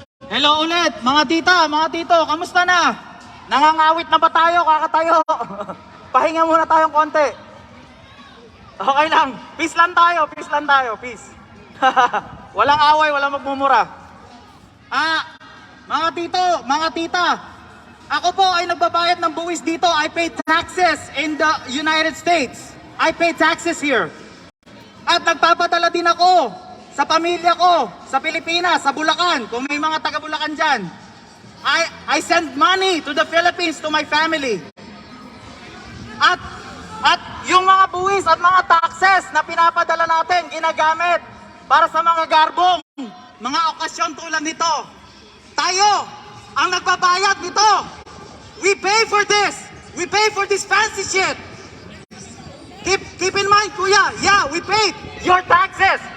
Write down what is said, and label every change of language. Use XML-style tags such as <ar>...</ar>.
<tl>Hello ulit, mga tita, mga tito, kamusta na? Nangangawit na ba tayo, kakatayo? Pahinga muna tayong konti. Okay lang, peace lang tayo, peace. Walang away, walang magmumura. Mga tito, mga tita, ako po ay nagbabayad ng buwis dito.</tl> <en>I pay taxes in the United States. I pay taxes here.</en> <tl>At nagpapadala din ako sa pamilya ko, sa Pilipinas, sa Bulacan, kung may mga taga Bulacan dyan.</tl> <en>I send money to the Philippines, to my family.</en> <tl>At yung mga buwis at mga taxes na pinapadala natin, ginagamit para sa mga garbong, mga okasyon tulad nito. Tayo ang nagbabayad nito.</tl> <en>We pay for this. We pay for this fancy shit. Keep in mind, kuya, yeah, we paid your taxes.</en>